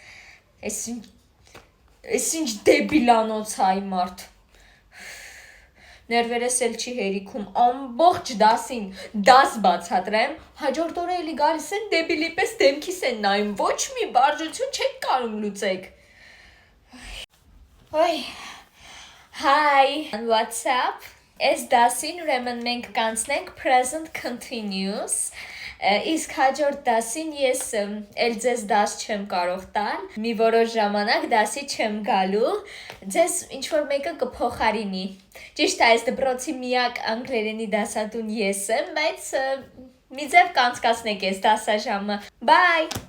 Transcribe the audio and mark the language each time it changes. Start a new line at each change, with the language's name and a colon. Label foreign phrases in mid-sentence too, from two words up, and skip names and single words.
Armenian: այս ինչ դեբիլանոց այ մարդ, ներվերս էլ չի հերիքում, ամբողջ դասին դաս բացատրեմ, հաջորդ օրը էլի գալիս են դեբիլի պես դեմքիս են նայում, ոչ մի բարժություն չեք կարում լուծեք։
English: Hi, what's up?
Armenian: Այս դասին ուրեմն մենք կանցնենք
English: present continuous,
Armenian: իսկ հաջորդ դասին ես էլ ձեզ դաս չեմ կարող տալ, մի որոշ ժամանակ դասի չեմ գալու, ձեզ ինչ-որ մեկը կփոխարինի, ճիշտ է այս դպրոցի միակ անգլերենի դասատուն ես եմ, բայց մի ձև կանցկացնեք ես դասաժամը, bye!